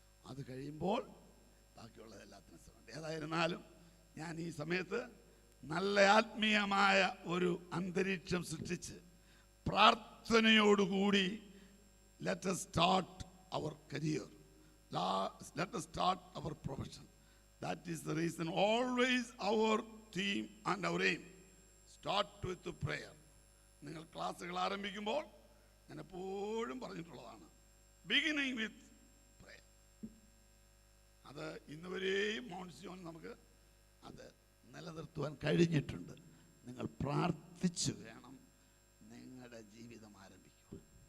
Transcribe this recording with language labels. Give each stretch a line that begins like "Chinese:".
Malayalam: അത് കഴിയുമ്പോൾ ബാക്കിയുള്ളത് എല്ലാത്തിനും ശ്രമം. ഏതായിരുന്നാലും ഞാൻ ഈ സമയത്ത് നല്ല ആത്മീയമായ ഒരു അന്തരീക്ഷം സൃഷ്ടിച്ച് പ്രാർത്ഥനയോടുകൂടി
English: let us start our career. Let us start our profession. That is the reason always our theme and our aim. Start with the prayer.
Malayalam: നിങ്ങൾ ക്ലാസ്സുകൾ ആരംഭിക്കുമ്പോൾ ഞാൻ എപ്പോഴും പറഞ്ഞിട്ടുള്ളതാണ്,
English: Beginning with prayer.
Malayalam: അത് ഇന്നുവരെയും മോൺസിയോൻ നമുക്ക് അത് നിലനിർത്തുവാൻ കഴിഞ്ഞിട്ടുണ്ട്. നിങ്ങൾ പ്രാർത്ഥിച്ചു വേണം നിങ്ങളുടെ ജീവിതം ആരംഭിക്കുവാൻ.